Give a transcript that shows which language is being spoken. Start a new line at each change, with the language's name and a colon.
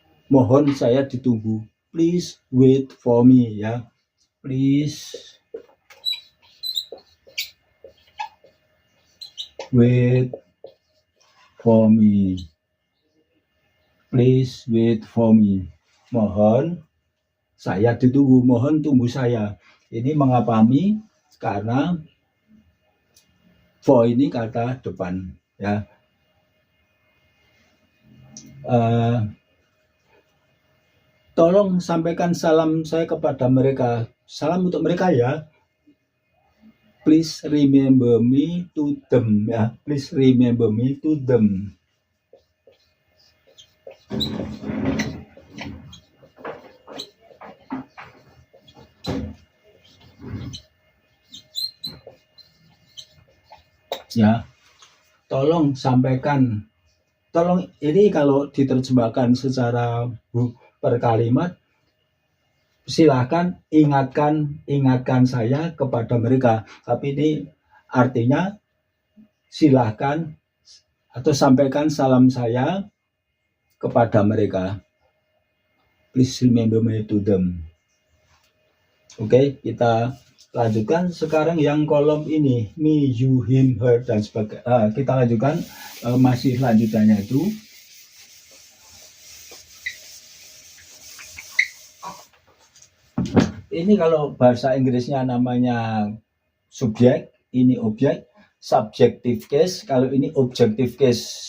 Indonesian: Mohon saya ditunggu,
English: please wait for me, ya, please wait for me, please wait for me.
Indonesian: Mohon saya ditunggu, mohon tunggu saya. Ini mengapa me? Karena for ini kata depan, ya. Tolong sampaikan salam saya kepada mereka. Salam untuk mereka, ya.
English: Please remember me to them, ya. Please remember me to them.
Indonesian: Ya, tolong sampaikan. Tolong ini kalau diterjemahkan secara per kalimat, silakan ingatkan saya kepada mereka. Tapi ini artinya silakan atau sampaikan salam saya kepada mereka.
English: Please remember me to them.
Indonesian: Oke, kita lanjutkan sekarang yang kolom ini, me, you, him, her, dan sebagainya. Kita lanjutkan masih lanjutannya itu. Ini kalau bahasa Inggrisnya namanya subjek, ini objek, subjective case, kalau ini objective case.